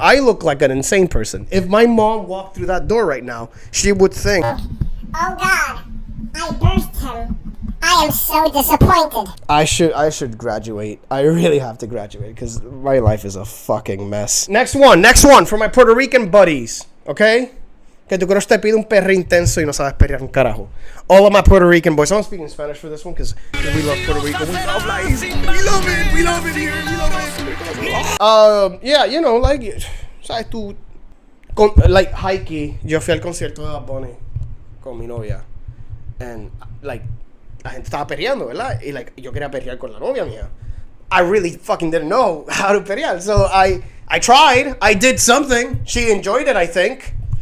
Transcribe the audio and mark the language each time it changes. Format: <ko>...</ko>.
<en>I look like an insane person. If my mom walked through that door right now, she would think, "Oh God, I birthed him. I am so disappointed." I should graduate. I really have to graduate because my life is a fucking mess. Next one for my Puerto Rican buddies, okay?</en> <es>Que tu crush te pide un perro intenso y no sabes perrear un carajo.</es> <en>All of my Puerto Rican boys. I'm speaking Spanish for this one because we love Puerto Rico. We love life. We love it. We love it here. We love it. Yeah, you know, like,</en> <es>sabes tú, like Heike, yo fui al concierto de Bad Bunny con mi novia,</es> <en>and like,</en> <es>la gente estaba perreando, ¿verdad? Y</es> <en>like,</en> <es>yo quería perrear con la novia mía.</es> <en>I really fucking didn't know how to perrear, so I tried. I did something. She enjoyed it, I think.</en>